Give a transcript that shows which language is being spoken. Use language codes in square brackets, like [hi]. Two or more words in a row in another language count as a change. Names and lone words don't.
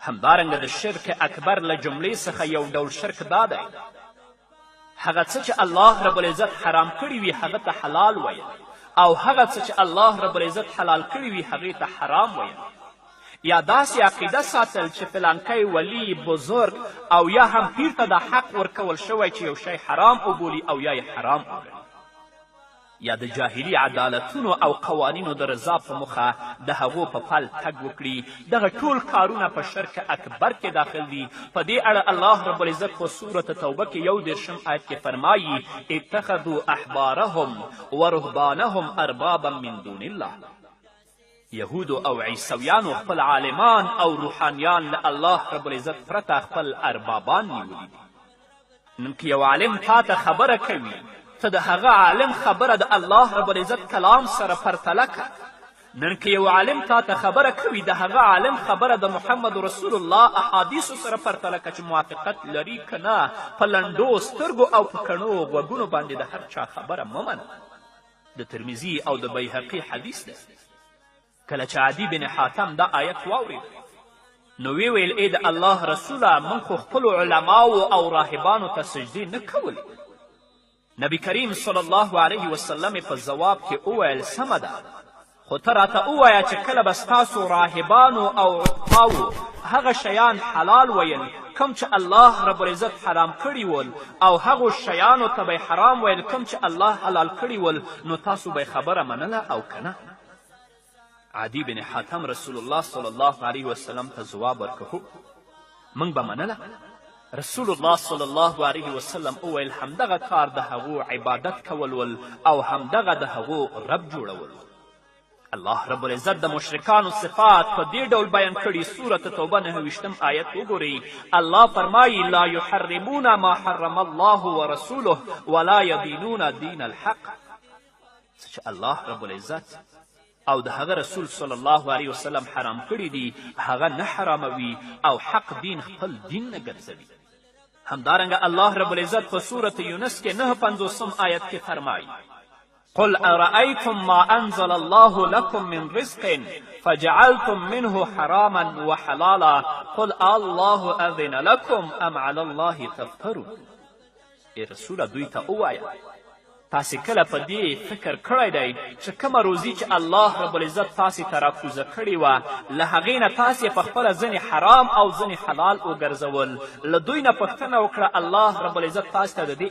[ps] همدارنګه د شرک اکبر له جملې څخه یو ډول شرک دا دی هغه څه چې الله رب العزت حرام کړي وي هغه ته حلال ویل او هغه څه چې الله رب العزت حلال کړي وي هغې ته حرام ویل یا داسې عقیده ساتل چې فلانکی ولی بزرگ او یا هم پیر ته دا حق ورکول شوی چې یو شی حرام وبولي او یا یې حرام وګڼي یا د جاهلي عدالتونو او قوانینو د رضا په موخه د هغو په پل تګ وکړي دغه ټول کارونه په شرک اکبر کې داخل دي په دې اړه الله رب العزت په سورت توبه کې 31 آیت کې فرمایي [ar] اتخذوا احبارهم ورهبانهم اربابا من دون الله [ps] یهودو او عیسویانو خپل عالمان او روحانیان له الله رب العزت پرته خپل اربابان نیولي دي نن که یو عالم تا ته خبره کوي ته د هغه عالم خبره د الله رب العزت کلام سره پرتله که نن که یو عالم تا ته خبره کوي د هغه عالم خبره د محمد رسول الله احادیثو سره پرتله که چې موافقت لري که نه په لنډو سترګو او په کڼو غوږونو باندې د هر چا خبره مه منه د ترمیزي او د بیهقي حدیث ده کله چې عدي بن حاتم دا آیت واورید نو وی ویل ای د الله رسوله موږ خو خپلو علماو او راهبانو ته سجدې نه کولې نبی کریم [ar] صلی الله علیه وسلم [ps] په ځواب کې وویل سمه ده خو ته راته ووایه چې کله به ستاسو راهبانو او عقباو هغه شیان حلال ویل کوم چې الله رب العزت حرام کړي ول او هغو شیانو ته به حرام ویل کوم چې الله حلال کړي ول نو تاسو به خبره منله او که نه عدي بن حاتم رسول الله [ar] صلی الله علیه وسلم [ps] ته ځواب ورکړ موږ به منله رسول الله [ar] صلی الله علیه وسلم [ps] وویل همدغه کار د هغو عبادت کول ول او همدغه د هغو رب جوړول الله رب العزت د مشرکانو صفات په دې ډول بیان کړي سورت توبه 29 آیت وګورئ الله فرمایي [ar] لا یحرمون ما حرم الله ورسوله ولا یدینون دین [ps] الحق څه چې الله رب العزت او د هغه رسول [ar] صلی الله علیه وسلم [ps] حرام کړي دي هغه نه حراموي او حق دین خپل دین نه ګرځوي همدارنګه الله رب العزت په سورت یونس کې 59 آیت کې فرمایي [ar] قل ارأيتم ما انزل الله لكم من رزق فجعلتم منه حراما وحلالا قل الله اذن لكم ام على الله تفترون [ps] ای رسوله دوی ته ووایه تاسې کله په دې فکر کړی دی چې کومه روزي چې الله رب العزت تاسې ته راکوزه کړې وه له هغې نه تاسې په خپله ځینې حرام او ځینې حلال وګرځول له دوی نه پوښتنه وکړه الله رب العزت تاسې ته د دې